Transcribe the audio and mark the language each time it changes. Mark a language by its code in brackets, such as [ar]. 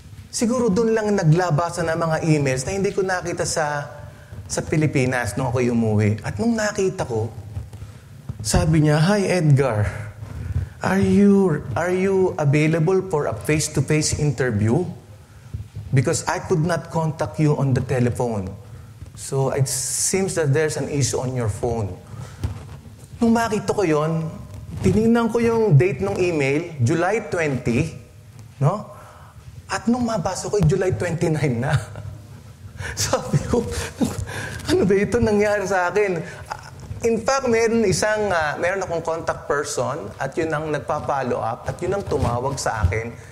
[tl] Siguro doon lang naglabasan ng mga emails na hindi ko nakita sa Pilipinas nung ako umuwi. At nung nakita ko, sabi niya, [en] "Hi Edgar, are you available for a face-to-face interview? Because I could not contact you on the telephone. So, it seems that there's an issue on your phone." [tl] Nung makita ko yon, tinignan ko yung date ng email, July 20, no? At nung mabasa ko, July 29 na. Sabi ko, ano ba ito nangyari sa akin? In fact, meron akong contact person at yun ang nagpa-follow up at yun ang tumawag sa akin.